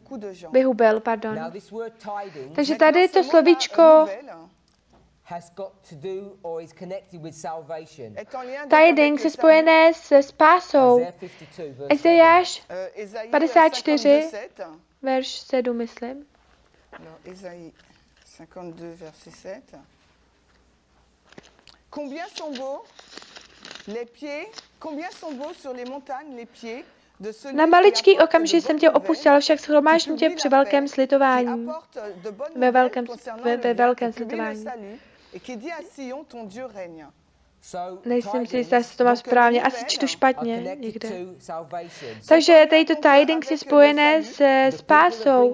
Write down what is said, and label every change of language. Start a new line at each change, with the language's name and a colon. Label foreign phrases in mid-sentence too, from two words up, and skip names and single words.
Czech: Takže tady to slovíčko tidings je spojené se spásou. Ezejáš 54, verš 7, myslím.
French: Esaïe 52, verset 7. Combien sont beaux les pieds, combien sont beaux sur les montagnes les pieds.
Czech: Na maličký okamžik jsem tě opustil, však shromáždím tě při velkém slitování. Ve velkém slitování. Nejsem si jistá, jestli to mám správně, asi čtu špatně někde. Takže tady to tidings je spojené se spásou.